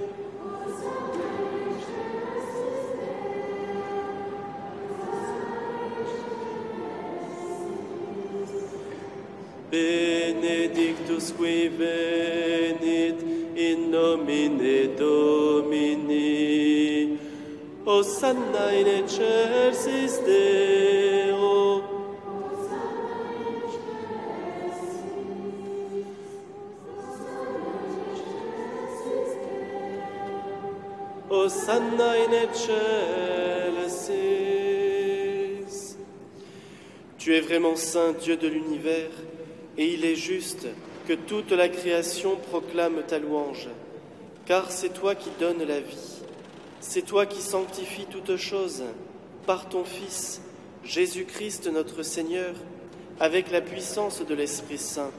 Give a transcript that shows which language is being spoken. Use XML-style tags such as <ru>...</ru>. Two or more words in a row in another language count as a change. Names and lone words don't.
<la>Benedictus qui venit in nomine Domini, Hosanna in excelsis Deo. Hosanna in excelsis.</la> <fr>Tu es vraiment saint, Dieu de l'univers, et il est juste que toute la création proclame ta louange, car c'est toi qui donnes la vie. C'est toi qui sanctifies toutes choses par ton Fils, Jésus-Christ notre Seigneur, avec la puissance de l'Esprit Saint.</fr>